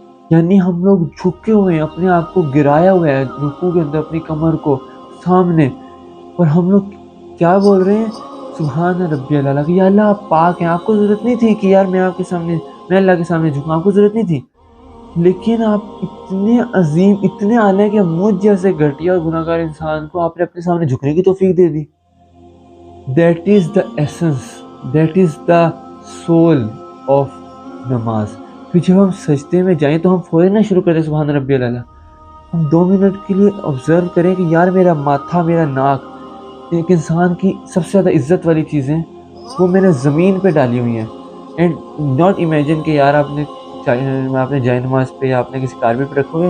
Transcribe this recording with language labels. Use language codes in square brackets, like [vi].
[ur] یعنی ہم لوگ جھکے ہوئے ہیں، اپنے آپ کو گرایا ہوا ہے رکوع کے اندر، اپنی کمر کو سامنے، اور ہم لوگ کیا بول رہے ہیں؟ [ar] سبحان ربی العلیٰ، [ur] کہ یا اللہ آپ پاک ہیں. آپ کو ضرورت نہیں تھی کہ یار میں اللہ کے سامنے جھکوں، آپ کو ضرورت نہیں تھی، لیکن آپ اتنے عظیم، اتنے اعلیٰ کہ مجھ جیسے گھٹیا اور گناہ گار انسان کو آپ نے اپنے سامنے جھکنے کی توفیق دے دی. [en] That is the essence, that is the soul of نماز. [ur] پھر جب ہم سجدے میں جائیں تو ہم فوراً نہ شروع کریں [ar] سبحان ربی العلیٰ. [ur] ہم 2 منٹ کے لیے آبزرو کریں کہ یار میرا ماتھا، میرا ناک، ایک انسان کی سب سے زیادہ عزت والی چیزیں وہ میں نے زمین پہ ڈالی ہوئی ہیں. [en] and not imagine [ur] کہ یار آپ نے جائے نماز پہ یا آپ نے کسی کارپیٹ پہ رکھا ہوا ہے.